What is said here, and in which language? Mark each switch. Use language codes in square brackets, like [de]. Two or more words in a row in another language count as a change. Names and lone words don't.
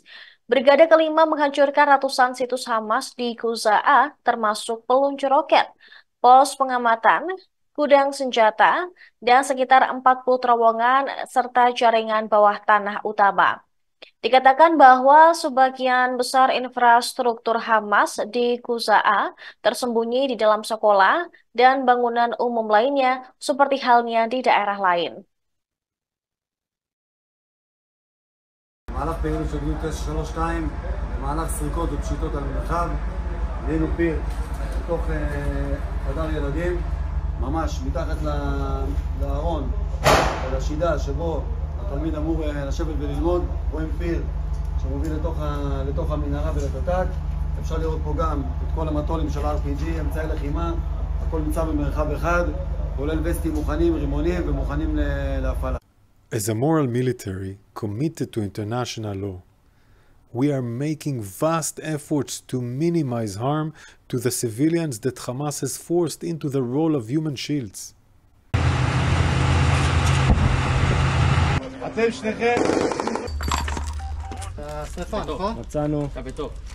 [id] Brigade kelima menghancurkan ratusan situs Hamas di Kuza'a, termasuk peluncur roket, pos pengamatan, gudang senjata, dan sekitar 40 terowongan serta jaringan bawah tanah utama. Dikatakan bahwa sebagian besar infrastruktur Hamas di Kuza'a tersembunyi di dalam sekolah dan bangunan umum lainnya seperti halnya di daerah lain. [he] במהלך פעילות של גדוד 932, במהלך סריקות ופשיטות על מרחב, ראינו פיר בתוך חדר ילדים, ממש מתחת לארון, לשידה שבו התלמיד אמור לשבת וללמוד, רואים פיר שמוביל לתוך המנהרה ולתת"ק. אפשר לראות פה גם את כל המטולים של RPG, אמצעי לחימה, הכל נמצא במרחב אחד, כולל וסטים מוכנים, רימונים ומוכנים להפעלה. [en] As a moral military committed to international law, we are making vast efforts to minimize harm to the civilians that Hamas has forced into the role of human shields. [he] אתם שניכם. השריפה, נכון? מצאנו. אתה בטוב.